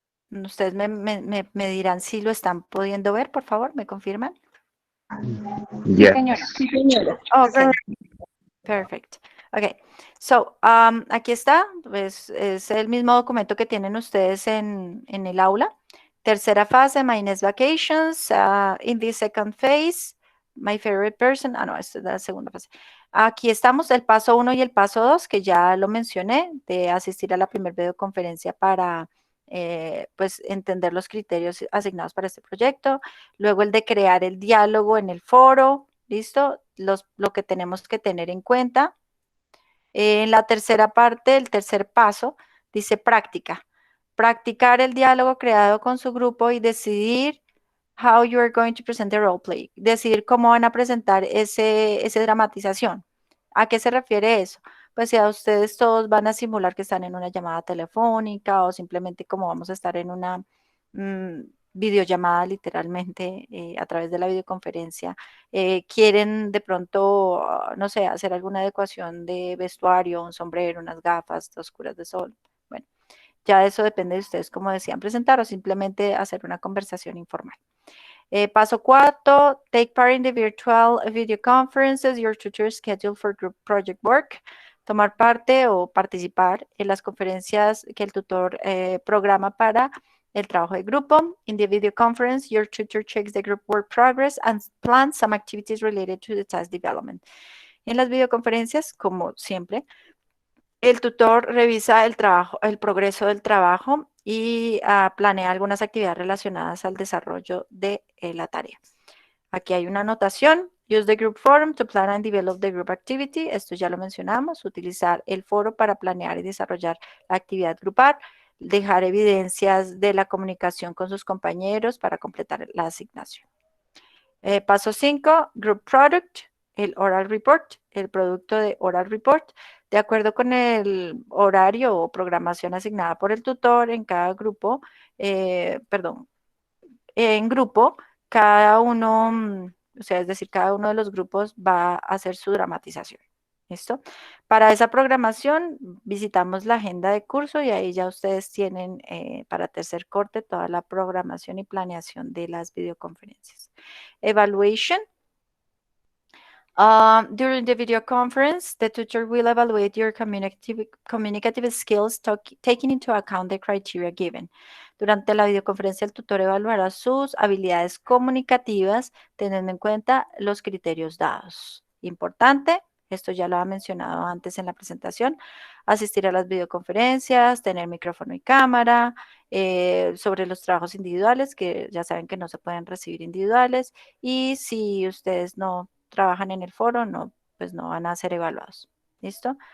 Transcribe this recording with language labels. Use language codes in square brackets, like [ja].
[es] Ustedes me dirán si lo están pudiendo ver, por favor, ¿me confirman? Sí, Ya. señora. [en] Ok, perfect. [es] Ok, so, aquí está, pues es el mismo documento que tienen ustedes en el aula. Tercera fase, [en] my next vacations. In the second phase, my favorite person. [es] No, esta es la segunda fase. Aquí estamos, el paso 1 y el paso 2, que ya lo mencioné, de asistir a la primera videoconferencia para, pues, entender los criterios asignados para este proyecto. Luego el de crear el diálogo en el foro, ¿listo? Lo que tenemos que tener en cuenta. En la tercera parte, el tercer paso, dice práctica. Practicar el diálogo creado con su grupo y decidir [en] how you are going to present the role play. [es] Decidir cómo van a presentar ese dramatización. ¿A qué se refiere eso? Pues si a ustedes todos van a simular que están en una llamada telefónica o simplemente como vamos a estar en una videollamada literalmente a través de la videoconferencia, quieren de pronto, no sé, hacer alguna adecuación de vestuario, un sombrero, unas gafas oscuras de sol. Bueno, ya eso depende de ustedes cómo decían presentar o simplemente hacer una conversación informal. Paso 4, [en] take part in the virtual video conferences, your tutor schedule for group project work. [es] Tomar parte o participar en las conferencias que el tutor programa para el trabajo de grupo. [en] In the video conference, your tutor checks the group work progress and plans some activities related to the task development. [es] En las videoconferencias, como siempre, el tutor revisa el trabajo, el progreso del trabajo y planea algunas actividades relacionadas al desarrollo de la tarea. Aquí hay una anotación. [en] Use the group forum to plan and develop the group activity. [es] Esto ya lo mencionamos. Utilizar el foro para planear y desarrollar la actividad grupal. Dejar evidencias de la comunicación con sus compañeros para completar la asignación. Paso 5, Group Product, el Oral Report, el producto de Oral Report. De acuerdo con el horario o programación asignada por el tutor en cada grupo, en grupo, cada uno, o sea, es decir, cada uno de los grupos va a hacer su dramatización. ¿Listo? Para esa programación visitamos la agenda de curso y ahí ya ustedes tienen para tercer corte toda la programación y planeación de las videoconferencias. Evaluation. [en] During the video conference, the tutor will evaluate your communicative skills, taking into account the criteria given. [es] Durante la videoconferencia, el tutor evaluará sus habilidades comunicativas, teniendo en cuenta los criterios dados. Importante, esto ya lo ha mencionado antes en la presentación, asistir a las videoconferencias, tener micrófono y cámara, sobre los trabajos individuales, que ya saben que no se pueden recibir individuales, y si ustedes no trabajan en el foro, no, pues no van a ser evaluados. ¿Listo?